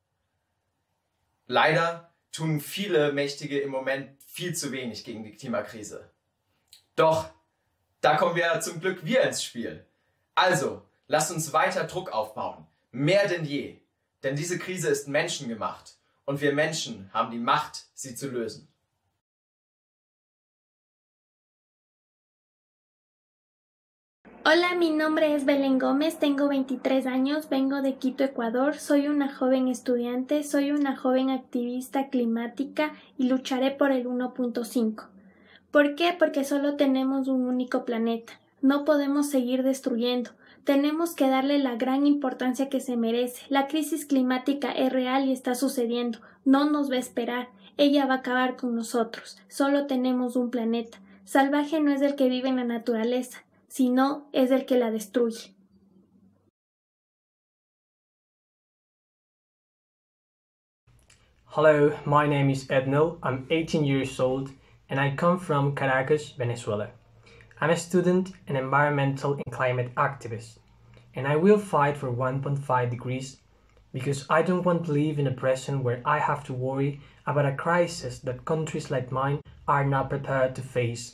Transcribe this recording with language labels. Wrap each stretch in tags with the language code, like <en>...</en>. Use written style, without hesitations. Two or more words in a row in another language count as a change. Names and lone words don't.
<de>Leider tun viele Mächtige im Moment viel zu wenig gegen die Klimakrise. Doch da kommen wir zum Glück wir ins Spiel. Also, lasst uns weiter Druck aufbauen. Mehr denn je. Denn diese Krise ist menschengemacht und wir Menschen haben die Macht, sie zu lösen.</de> <es>Hola, mi nombre es Belén Gómez, tengo 23 años, vengo de Quito, Ecuador, soy una joven estudiante, soy una joven activista climática y lucharé por el 1.5. ¿Por qué? Porque solo tenemos un único planeta, no podemos seguir destruyendo. Tenemos que darle la gran importancia que se merece. La crisis climática es real y está sucediendo. No nos va a esperar. Ella va a acabar con nosotros. Solo tenemos un planeta. Salvaje no es el que vive en la naturaleza, sino es el que la destruye.</es> <en>Hello, my name is Ednil. I'm 18 years old and I come from Caracas, Venezuela. I'm a student and environmental and climate activist, and I will fight for 1.5 degrees because I don't want to live in a present where I have to worry about a crisis that countries like mine are not prepared to face.</en>